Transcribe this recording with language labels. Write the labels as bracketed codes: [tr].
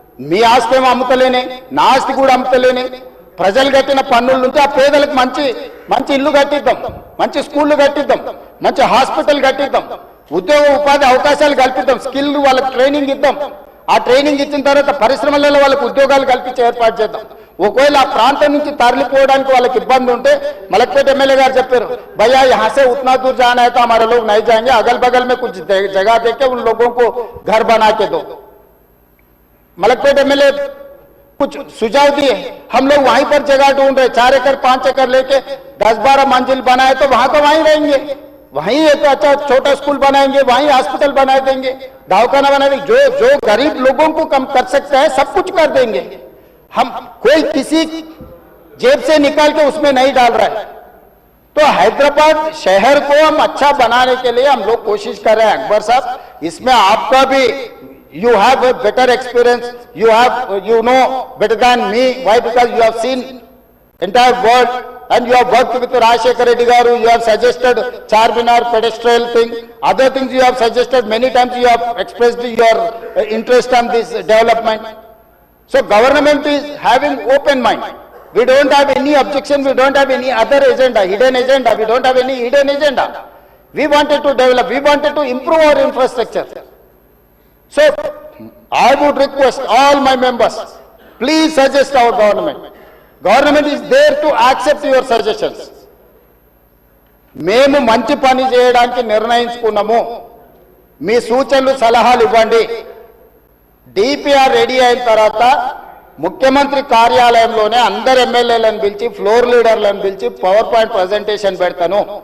[te] మీ ఆస్తి ఏమో అమ్ముతలేని, నా ఆస్తి కూడా అమ్ముతలేని, ప్రజలు కట్టిన పన్నుల నుంచి ఆ పేదలకు మంచి మంచి ఇల్లు కట్టిద్దాం, మంచి స్కూళ్ళు కట్టిద్దాం, మంచి హాస్పిటల్ కట్టిద్దాం, ఉద్యోగ ఉపాధి అవకాశాలు కల్పిద్దాం, స్కిల్ వాళ్ళకి ట్రైనింగ్ ఇద్దాం. ఆ ట్రైనింగ్ ఇచ్చిన తర్వాత పరిశ్రమలలో వాళ్ళకి ఉద్యోగాలు కల్పించే ఏర్పాటు చేద్దాం. ఒకవేళ ఆ ప్రాంతం నుంచి తరలిపోవడానికి వాళ్ళకి ఇబ్బంది ఉంటే మలక్పేట ఎమ్మెల్యే గారు చెప్పారు, [hi] भैया यहाँ से उतना दूर जाना है तो हमारे लोग नहीं जाएंगे, अगल बगल में कुछ जगह देके उन लोगों को घर बना के दो। मलकपेट एमएलए कुछ सुझाव दिए, हम लोग वहीं पर जगह ढूंढ रहे, 4 एकड़ 5 एकड़ लेके 10-12 मंजिल बनाए तो वहां तो वहीं रहेंगे, वहीं एक अच्छा छोटा स्कूल बनाएंगे, वहीं हॉस्पिटल बना देंगे, दवाखाना बना देंगे, जो गरीब लोगों को कम कर सकते हैं सब कुछ कर देंगे। हम कोई किसी जेब से निकाल के उसमें नहीं डाल रहा है। तो हैदराबाद शहर को हम अच्छा बनाने के लिए हम लोग कोशिश कर रहे हैं। अकबर साहब, इसमें आपका भी [en] You have a better experience. You know better than me. Why? Because you have seen entire world and you have worked with Rajshekar Reddy Garu. You have suggested Charminar pedestal thing. Other things you have suggested many times. You have expressed your interest on this development. So government is having open mind. We don't have any objection. We don't have any other agenda, hidden agenda. We don't have any hidden agenda. We wanted to develop. We wanted to improve our infrastructure. So I would request all my members, please suggest our government. Government is there to accept your suggestions. [te] మేము మంచి పని చేయడానికి నిర్ణయించుకున్నాము. మీ సూచనలు సలహాలు ఇవ్వండి. DPR ready అయిన తర్వాత ముఖ్యమంత్రి కార్యాలయంలోనే అందరు ఎమ్మెల్యేలను పిలిచి ఫ్లోర్ లీడర్లను పిలిచి పవర్ పాయింట్ ప్రజెంటేషన్ పెడతాను.